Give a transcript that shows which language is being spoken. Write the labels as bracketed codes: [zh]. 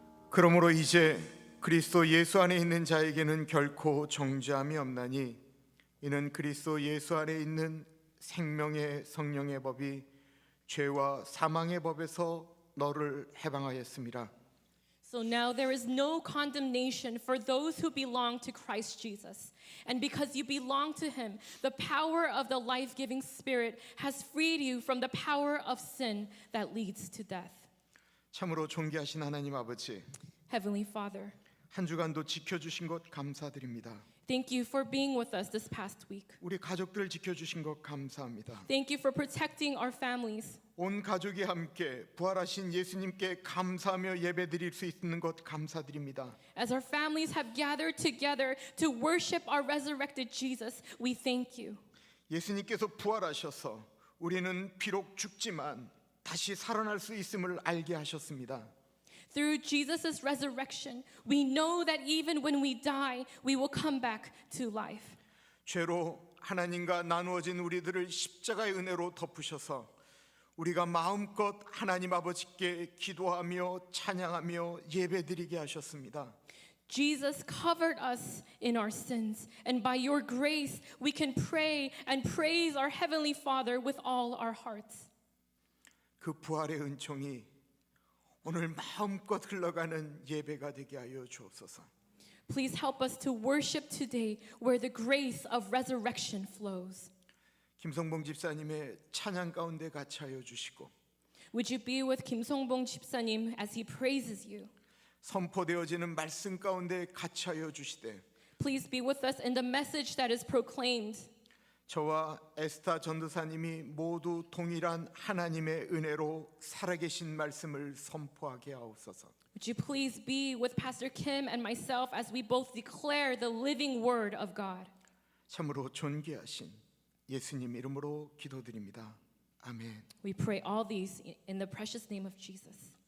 [ko] 그러므로 이제 그리스도 예수 안에 있는 자에게는 결코 정죄함이 없나니 이는 그리스도 예수 안에 있는 생명의 성령의 법이 죄와 사망의 법에서 너를 해방하였습니다. [en] So now there is no condemnation for those who belong to Christ Jesus. And because you belong to him, the power of the life-giving Spirit has freed you from the power of sin that leads to death. [ko] 참으로 존귀하신 하나님 아버지, [en] Heavenly Father, [ko] 한 주간도 지켜주신 것 감사드립니다. [en] thank you for being with us this past week. [ko] 우리 가족들 지켜주신 것 감사합니다. [en] Thank you for protecting our families. [ko] 온 가족이 함께 부활하신 예수님께 감사하며 예배드릴 수 있는 것 감사드립니다. [en] As our families have gathered together to worship our resurrected Jesus, we thank you. [ko] 예수님께서 부활하셔서 우리는 비록 죽지만 다시 살아날 수 있음을 알게 하셨습니다. [en] Through Jesus' resurrection, we know that even when we die, we will come back to life. [ko] 죄로 하나님과 나누어진 우리들을 십자가의 은혜로 덮으셔서 우리가 마음껏 하나님 아버지께 기도하며 찬양하며 예배드리게 하셨습니다. [en] Jesus covered us in our sins, and by your grace, we can pray and praise our Heavenly Father with all our hearts. [ko] 그 부활의 은총이 오늘 마음껏 흘러가는 예배가 되게 하여 주옵소서. [en] Please help us to worship today where the grace of resurrection flows. [ko] 김성봉 집사님의 찬양 가운데 같이 하여 주시고 [en] Would you be with Kim Song-bong 집사님 as he praises you? [ko] 선포되어지는 말씀 가운데 같이 하여 주시되 [en] Please be with us in the message that is proclaimed. [ko] 저와 에스타 전도사님이 모두 동일한 하나님의 은혜로 살아계신 말씀을 선포하게 하옵소서. [en] Would you please be with Pastor Kim and myself as we both declare the living word of God? [ko] 참으로 존귀하신 예수님 이름으로 기도드립니다. 아멘. [en] We pray all these in the precious name of Jesus.